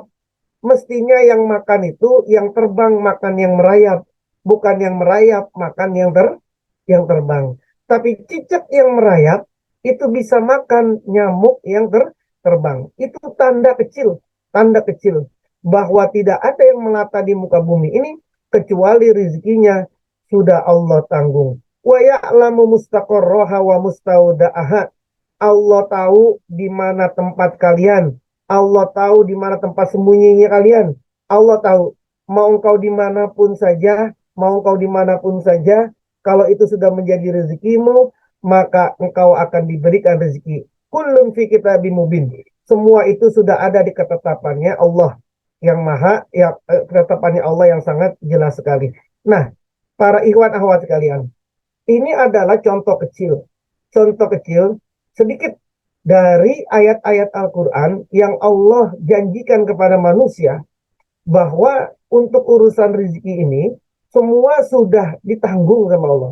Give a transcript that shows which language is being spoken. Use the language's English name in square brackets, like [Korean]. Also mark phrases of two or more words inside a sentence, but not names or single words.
[Indonesian] Mestinya yang makan itu yang terbang makan yang merayap, bukan yang merayap makan yang terbang. Tapi cicak yang merayap itu bisa makan nyamuk yang terbang. Itu tanda kecil bahwa tidak ada yang melata di muka bumi ini kecuali rezekinya sudah Allah tanggung. [Arabic] ويعلم مستقرها ومستودعها. [Indonesian] Allah tahu di mana tempat kalian. Allah tahu di mana tempat sembunyinya kalian. Allah tahu mau engkau dimanapun saja, mau engkau dimanapun saja, kalau itu sudah menjadi rezekimu, maka engkau akan diberikan rezeki. [Arabic] كل في كتاب مبين. [Indonesian] Semua itu sudah ada di ketetapannya Allah yang maha, ya, ketetapannya Allah yang sangat jelas sekali. Nah, para ikhwan akhwat sekalian, ini adalah contoh kecil sedikit dari ayat-ayat Al-Quran yang Allah janjikan kepada manusia bahwa untuk urusan rezeki ini semua sudah ditanggung sama Allah.